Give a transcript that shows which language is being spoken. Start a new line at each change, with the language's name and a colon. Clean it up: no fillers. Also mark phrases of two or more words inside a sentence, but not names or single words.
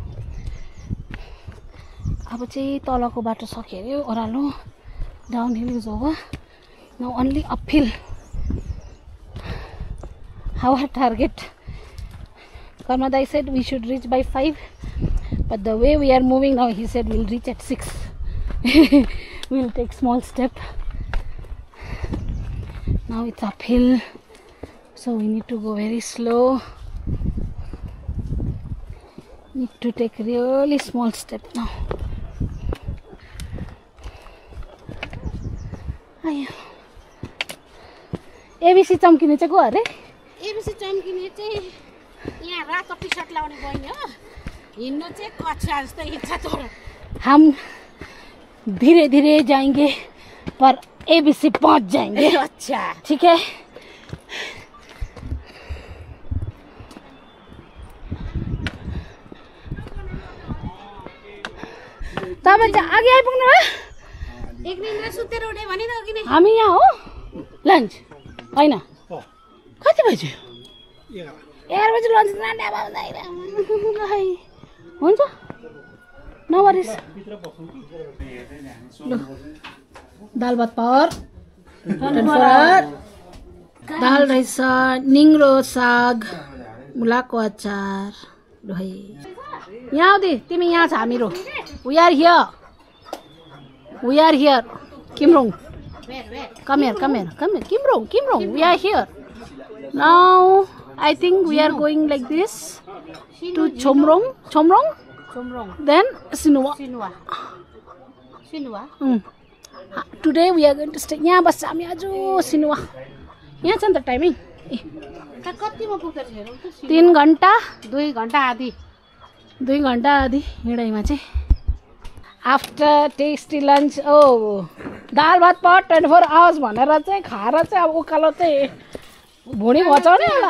Nepali: अब चाहिँ तलको बाटो सक्यो अरे ओह्रालो
English: down hill is over now only uphill. our target Karma Dai said we should reach by 5 but the way we are moving now he said we'll reach at 6. We'll take small step. Now it's uphill, so we need to go very slow. Need to take really small step now.
Nepali: ABC चम्किने चाहिँ को अरे? ABC चम्किने चाहिँ यहाँ रातो टी सर्ट लाउने बहिनी हो। हिँड्नु चाहिँ कक्षा जस्तो हिँड्छ तर
Hindi: हम धीरे धीरे जाएंगे पर ABC पहुंच जाएंगे। अच्छा ठीक है।
Nepali: तपाईं चाहिँ अघि आइपुग्नु भयो? एक दिन सुतेर उठे भने त अघि नै हामी यहाँ हो लन्च हैन कति बजे? 11 बजे लन्च लाने अब हुन्छ नवरिस दाल भात पावर दाल रहेछ निङ्रो साग मुलाको अचार ल है यहाँ आउँदै तिमी यहाँ छ हामीरो
English: we are here Kimrong come here Kimrong we are here now. I think we are going like this to Chomrong then Sinua. Today we are going to stay
Nepali: यहाँ बस्छ हामी आज सिनुवा यहाँ छ नि त टाइमिङ कतिमा पुग्छ हेरौँ त 3 घण्टा 2 घण्टा आधी हिँडाइमा चाहिँ
English: after tasty lunch
Nepali: दाल भात
English: power 24 hours
Nepali: भनेर चाहिँ खाएर चाहिँ अब उकालो चाहिँ भुँडी बचाउने होला।